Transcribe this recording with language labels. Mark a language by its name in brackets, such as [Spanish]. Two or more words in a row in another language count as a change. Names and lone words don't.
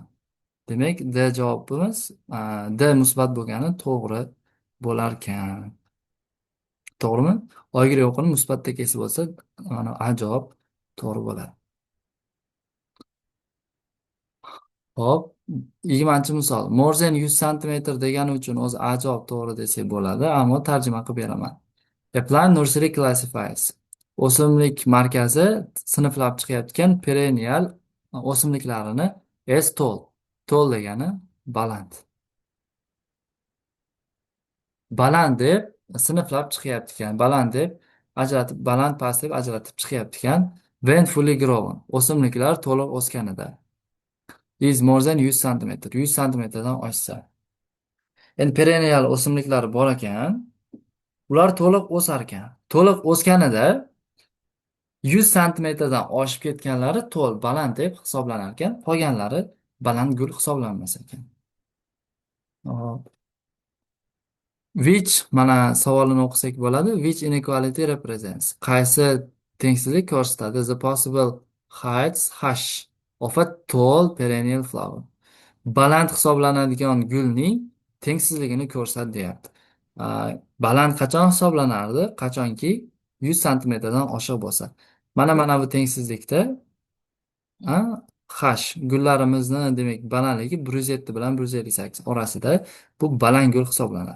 [Uzbek] Demak, D javobimiz D musbat bo'lgani to'g'ri bo'lar ekan. To'g'rimi? Y o'qini musbatda kesib o'tsa, mana A javob to'g'ri bo'ladi. Hop, 20-misol. [English] More than [Uzbek] 100 santimetr degani uchun o'zi A javob to'g'ri desak bo'ladi, ammo tarjima qilib beraman. [English] A plant nursery classifies. [Uzbek] O'simlik markazi sinflab chiqayotgan perennial o'simliklarini [English] as tall. [Uzbek] Tall degani baland. Baland deb sinflab chiqyapti ekan. Baland deb ajratib, baland past deb ajratib chiqyapti ekan. [English] When fully grown. [Uzbek] O'simliklar to'liq o'sganida. [English] Is more than 100 santimetr. [Uzbek] 100 santimetrdan oshsa. Endi perennial o'simliklar bor ekan. Ular to'liq o'sar ekan. To'liq o'sganida 100 santimetrdan oshib ketganlari to'l, baland deb hisoblanar ekan. Qolganlari baland gul hisoblanmas ekan. Hop. Which mana savolini o'qisak bo'ladi. [English] Which inequality represents? [Uzbek] Qaysi tengsizlik ko'rsatadi? [English] The possible heights hash of a tall perennial flower. [Uzbek] Baland hisoblanadigan gulning tengsizligini ko'rsat deyapti. Baland qachon hisoblanardi? Qachonki 100 santimetrdan oshiq bo'lsa. Mana bu tengsizlikda hash gullarimizni demak balandligi 107 bilan 158 orasida bu baland gul hisoblanadi.